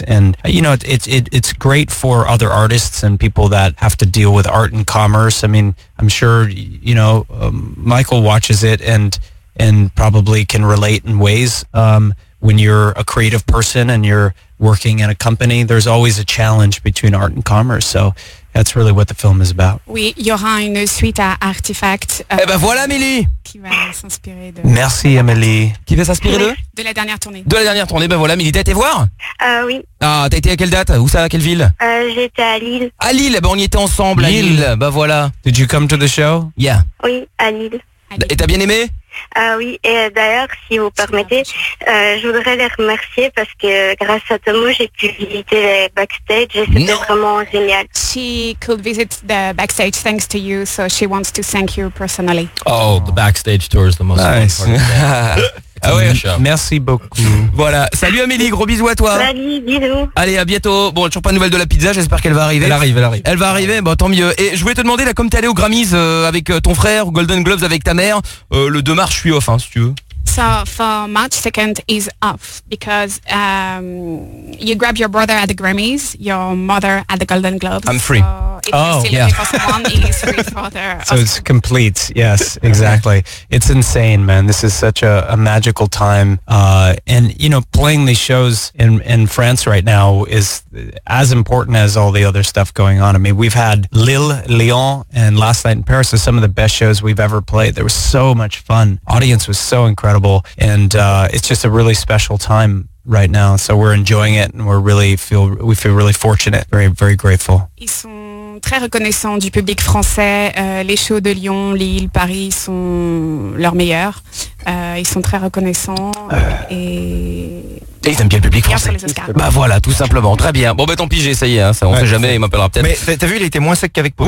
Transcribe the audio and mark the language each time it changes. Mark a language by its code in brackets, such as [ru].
[en] And, you know, it's great for other artists and people that have to deal with art and commerce. I mean, I'm sure, you know, Michael watches it, and probably can relate in ways. When you're a creative person and you're working in a company, there's always a challenge between art and commerce. So that's really what the film is about. [fr] Oui, il y aura une suite à Artifact. Eh ben voilà, Amélie. Qui va s'inspirer de... Merci, Amélie. Qui va s'inspirer de... De la dernière tournée. De la dernière tournée. Ben voilà, Amélie, t'as été voir? Oui. Ah, t'as été à quelle date? Où ça? À quelle ville? J'étais à Lille. À Lille? Ben on y était ensemble, Lille. À Lille. Ben voilà. [en] Did you come to the show? Yeah. [fr] Oui, à Lille. Et t'as bien aimé? Oui, et d'ailleurs, si vous permettez, je voudrais les remercier parce que grâce à Tomo, j'ai pu visiter les backstage et c'était vraiment génial. [en] She could visit the backstage thanks to you, so she wants to thank you personally. Oh, the backstage tour is the most important part of the day. [fr] Ah ouais, merci beaucoup. Voilà, salut Amélie, gros bisous à toi. Salut, bisous. Allez, à bientôt. Bon, toujours pas de nouvelles de la pizza, j'espère qu'elle va arriver. Elle arrive. Elle va arriver, bon, tant mieux. Et je voulais te demander, là, comme t'es allé aux Grammys avec ton frère, aux Golden Globes avec ta mère, le 2 mars, je suis off, hein, si tu veux. [en] So for March 2nd is off because you grab your brother at the Grammys, your mother at the Golden Globes. I'm free. So if you're still looking for someone, it's free. So it's complete. Yes, exactly. It's insane, man. This is such a magical time. And, you know, playing these shows in France right now is as important as all the other stuff going on. I mean, we've had Lille, Lyon, and Last Night in Paris are some of the best shows we've ever played. There was so much fun. Audience was so incredible. And it's just a really special time right now, so we're enjoying it and we feel really fortunate, very very grateful. [fr] Ils sont très reconnaissants du public français. Les shows de Lyon, Lille, Paris sont leurs meilleurs. Ils sont très reconnaissants et ils aiment bien le public français. Bah voilà, tout simplement. Très bien. Bon, bah tant pis, j'ai essayé. Hein, ça, on sait jamais. Il m'appellera peut-être. Mais t'as vu, il était moins sec qu'avec Paul.